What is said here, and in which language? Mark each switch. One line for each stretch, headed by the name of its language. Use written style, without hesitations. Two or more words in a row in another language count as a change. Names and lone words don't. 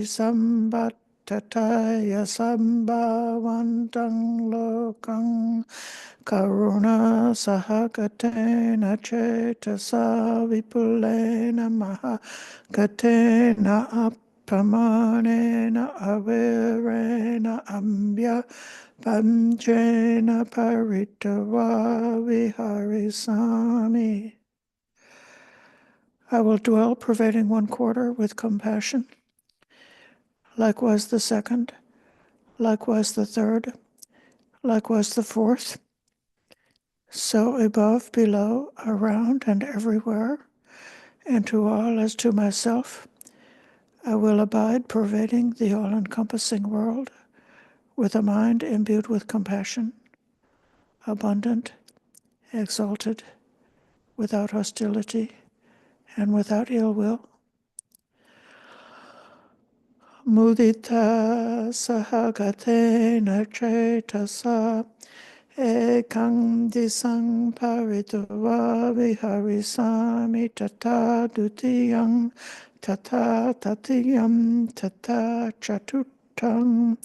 Pali: sambattataya sambhavantang lokang karuna sahagatena cetasa vipulena mahagatena appamanena averena ambya panchena paritava viharisami.
English: I will dwell pervading one quarter with compassion, likewise the second, likewise the third, likewise the fourth. So above, below, around, and everywhere, and to all as to myself, I will abide, pervading the all-encompassing world, with a mind imbued with compassion, abundant, exalted, without hostility, and without ill will.
Pali: Mudita sahagatena cetasa ekang disang paritava viharisami tata dutiyang tata tatiyam tata chatutam